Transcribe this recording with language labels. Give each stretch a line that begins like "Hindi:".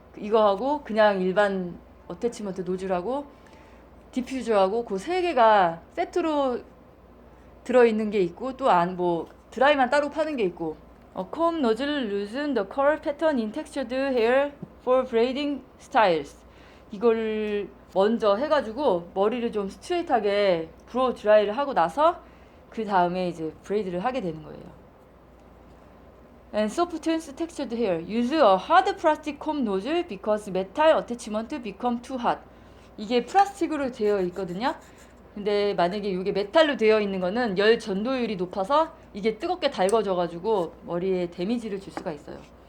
Korean: 이거하고 그냥 일반 어태치먼트 노즐하고 디퓨저하고 그 세 개가 세트로 들어있는 게 있고 또 뭐 드라이만 따로 파는 게 있고.
English: comb nozzle loosen the curl pattern in textured hair for braiding styles.
Korean: 이걸 먼저 해가지고 머리를 좀 스트레이트하게 브로우 드라이를 하고 나서 그 다음에 이제 브레이드를 하게 되는 거예요.
English: And softens textured hair. Use a hard plastic comb nozzle because metal attachment become too hot.
Korean: 이게 플라스틱으로 되어 있거든요. 근데 만약에 이게 메탈로 되어 있는 거는 열 전도율이 높아서 이게 뜨겁게 달궈져가지고 머리에 데미지를 줄 수가 있어요.